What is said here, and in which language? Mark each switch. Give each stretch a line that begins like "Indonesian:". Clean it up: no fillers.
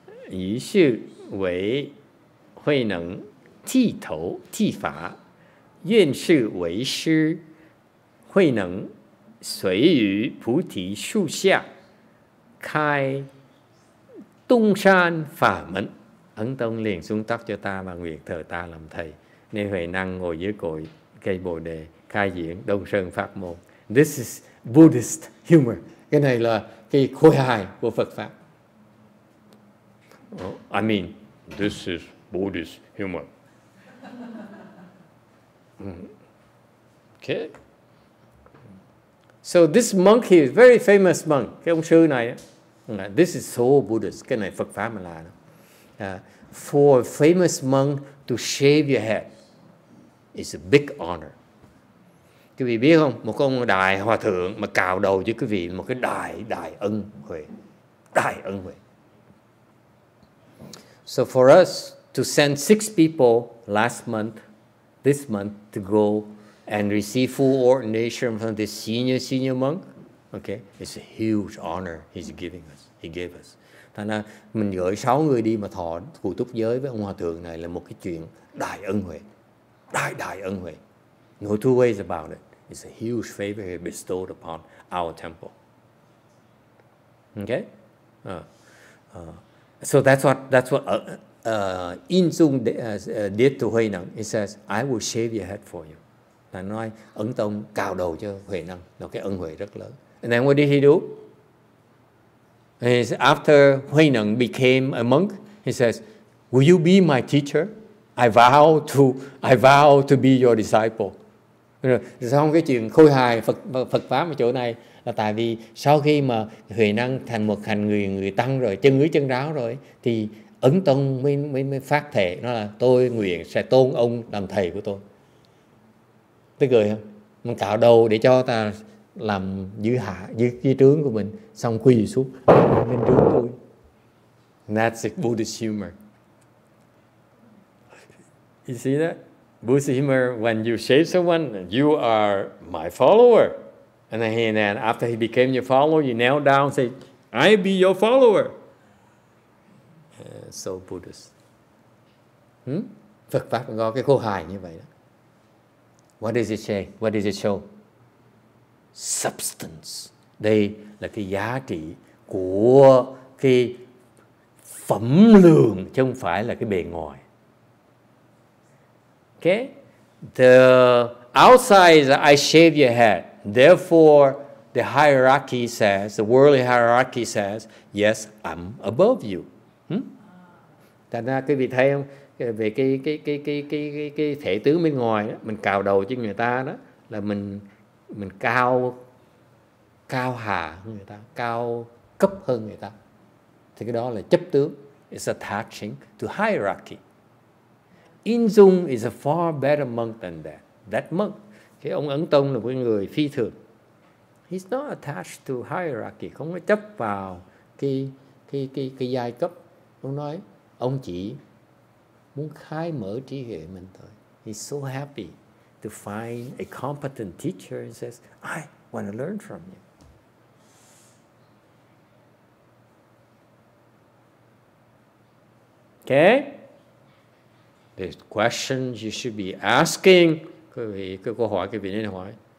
Chinese: 于是为慧能剃头剃发，愿是为师。慧能随于菩提树下
Vietnamese: khai tung san phả mẫn. Ấn Tông liền xuống tóc cho ta và nguyện thờ ta làm thầy. Nên Huệ Năng ngồi dưới cội cây Bồ đề khai diễn Đông Sơn Pháp môn.
English: This is Buddhist humor.
Vietnamese: Cái này là cái khôi hài của Phật Pháp.
English: I mean, this is Buddhist humor. Okay. So this monk here is very famous monk.
Vietnamese: Cái ông sư này,
English: this is so Buddhist.
Vietnamese: Cái này Phật Pháp mà là.
English: For a famous monk to shave your head is a big honor.
Vietnamese: Quý vị biết không? Một ông đại hòa thượng mà cạo đầu với quý vị một cái đại ân huệ. Đại ân huệ.
English: So for us to send 6 people last month, this month, to go and receive full ordination from this senior monk, okay, it's a huge honor he's giving us. He gave us.
Vietnamese: Thành ra mình gửi 6 người đi mà thọ cụ túc giới với ông hòa thượng này là một cái chuyện đại ân huệ. Đại ân huệ.
English: No two ways about it. It's a huge favor he bestowed upon our temple. Okay? So that's what In Dung did to Huệ Năng. He says, I will shave your head for you.
Vietnamese: Là nói Ấn Tông cạo đầu cho Huệ Năng là cái ân huệ rất lớn.
English: And then what did he do? After Huệ Năng became a monk, he says, will you be my teacher? I vow to be your disciple.
Vietnamese: Xong cái chuyện khôi hài Phật Pháp ở chỗ này là tại vì sau khi mà Huệ Năng thành một người tăng rồi, chân ứ chân ráo rồi, thì Ấn Tông mới phát thệ, nó là tôi nguyện sẽ tôn ông làm thầy của tôi. Tức cười không? Mình cạo đầu để cho ta làm dưới trướng của mình, xong quỳ xuống lên trướng tôi.
English: That's a Buddhist humor. You see that? Buddhist humor, when you shave someone, you are my follower. And then after he became your follower, you kneel down and say, I be your follower. So Buddhist.
Vietnamese: Phật Pháp có cái khô hài như vậy đó.
English: What does it say? What does it show?
Vietnamese: Substance. Đây là cái giá trị của cái phẩm lượng, chứ không phải là cái bề ngoài.
English: Okay? The outside is I shave your head. Therefore, the hierarchy says, the worldly hierarchy says, yes, I'm above you.
Vietnamese: Thành ra quý vị thấy không? Về cái thể tướng bên ngoài đó, mình cạo đầu cho người ta đó là mình cao hà hơn người ta, cao cấp hơn người ta. Thì cái đó là chấp tướng.
English: It's attaching to hierarchy. In Dung is a far better monk than that. That monk,
Vietnamese: cái ông Ấn Tông là một người phi thường.
English: He's not attached to hierarchy,
Vietnamese: không có chấp vào cái giai cấp. Ông nói, ông chỉ muốn khai mở trí huệ mình thôi.
English: He's so happy to find a competent teacher and says, I want to learn from you. Okay? There's questions you should be asking.
Vietnamese: Cái câu hỏi quý vị nên hỏi.